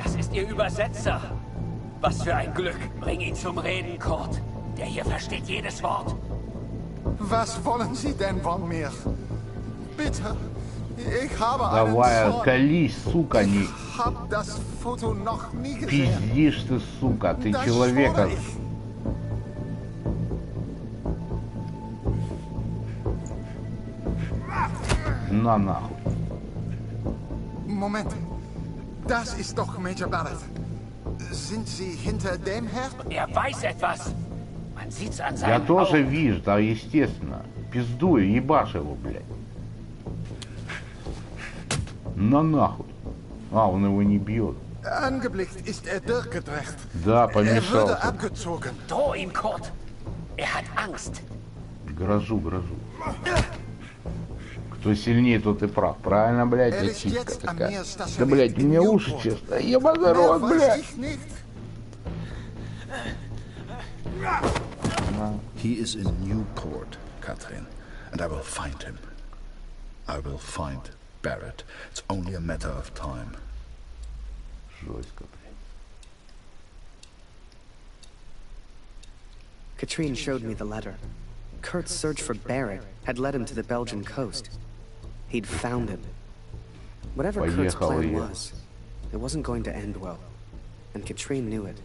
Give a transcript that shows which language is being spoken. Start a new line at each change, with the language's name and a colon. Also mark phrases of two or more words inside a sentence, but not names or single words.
German: ist Ihr Übersetzer. Was für ein Glück. Bring ihn zum Reden, Kurt. Der hier versteht jedes Wort. Was wollen Sie denn von mir? Bitte, ich habe
Russian: Давай, колись, сука, не...
German: Ich hab das Foto noch nie gesehen.
Russian: Пиздишь ты, сука, ты
German: Das
Russian: человека...
German: schwöre ich.
Russian: На нахуй.
German: Moment, das ist doch Major Barrett. Sind Sie hinter dem her? Er weiß etwas. Man sieht's an
Russian: Я
German: seinen
Russian: тоже
German: Augen.
Russian: вижу, да, естественно. Пиздую, ебашь его, блядь. На нахуй. А, он его не бьет.
German: Angeblickt ist durchgedreht.
Russian: Да,
German: Wurde
Russian: помешался.
German: abgezogen. Droh ihm, Kurt. Er hat Angst.
Russian: Грожу, грожу. Кто сильнее, тот и прав. Правильно, блядь, я чистка такая. Да, блядь, у меня уши честно. Ебаный рот, блядь.
English: He is in Newport, Catherine, and I will find him. I will find Barrett. It's only a matter of time.
Russian: Жестко, блядь.
English: Katrine showed me the letter. Kurt's search for Barrett had led him to the Belgian coast. He'd found him. Whatever Kurt's plan was, it wasn't going to end well. And Katrine knew it.